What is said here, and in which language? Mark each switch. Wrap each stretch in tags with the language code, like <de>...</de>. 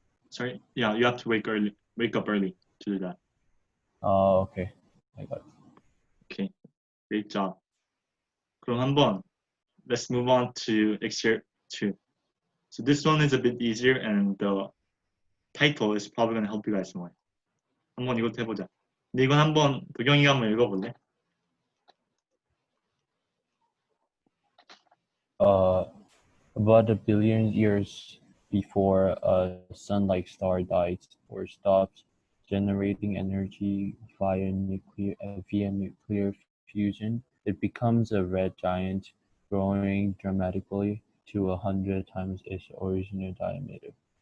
<en>Sorry? Yeah, you have to wake up early to do that. Oh, okay. I got it. Okay, great job.</en> <ko>그럼 한번</ko> <en>let's move on to excerpt 2. So this one is a bit easier and the title is probably going to help you guys more.</en> <ko>한번 이것도 해보자. 근데 이건 한번 도경이가 한번 읽어볼래?</ko> <en>About a billion years before a sun-like star dies or stops generating energy via nuclear fusion, it becomes a red giant, growing dramatically to 100 times its original diameter.</en>